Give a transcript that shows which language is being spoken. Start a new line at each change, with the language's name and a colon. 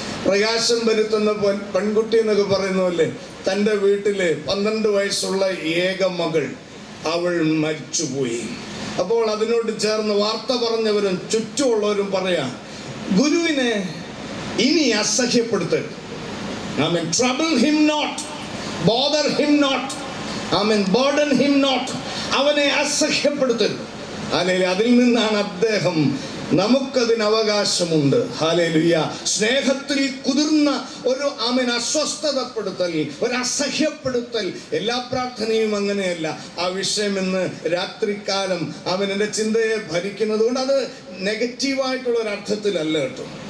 Malayalam: പ്രകാശം വരുത്തുന്ന പെൺകുട്ടി എന്നൊക്കെ പറയുന്ന പോലെ തൻ്റെ വീട്ടില് 12 വയസ്സുള്ള ഏക മകൾ, അവൾ മരിച്ചുപോയി. അപ്പോൾ അതിനോട് ചേർന്ന് വാർത്ത പറഞ്ഞവരും ചുറ്റുമുള്ളവരും പറയാം, ഗുരുവിനെ ഇനി അസഹ്യപ്പെടുത്തരുത്. ആമേൻ.
English: Trouble him not, bother him not, amen, burden him not.
Malayalam: അവനെ അസഹ്യപ്പെടുത്തരുത്. ഹല്ലേലൂയ. അതിൽ നിന്നാണ് അദ്ദേഹം, നമുക്കതിന് അവകാശമുണ്ട്. ഹല്ലേലൂയ. സ്നേഹത്തിൽ കുതിർന്ന ഒരു ആമേൻ അസ്വസ്ഥതപ്പെടുത്തൽ, ഒരു അസഹ്യപ്പെടുത്തൽ. എല്ലാ പ്രാർത്ഥനയും അങ്ങനെയല്ല. ആ വിഷയം ഇന്ന് രാത്രികാലം അവൻ എൻ്റെ ചിന്തയെ ഭരിക്കുന്നത് കൊണ്ട് അത് നെഗറ്റീവായിട്ടുള്ള ഒരു അർത്ഥത്തിലല്ല കേട്ടോ.